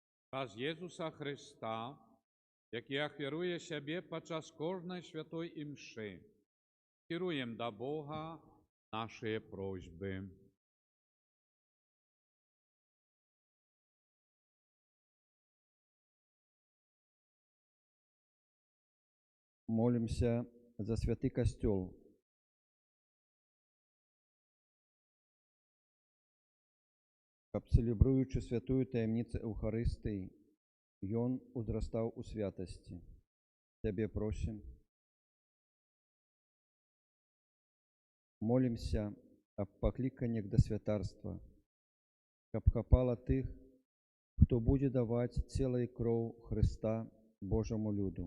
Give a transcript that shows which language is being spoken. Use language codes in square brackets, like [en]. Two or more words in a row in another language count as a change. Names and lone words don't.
[uk] Раз Єсуса Христа, який ахвярує себе подчас кожної святої імши, керуємо до Бога наші просьби. Молимся за святий костел. [be] Каб цэлебруючы святую таямніцу Эўхарыстыі, ён узрастаў у святасці. Цябе просім. Молимся аб пакліканнях да святарства, каб хапала тых, хто будзе даваць цела і кроў Хрыста Божаму люду.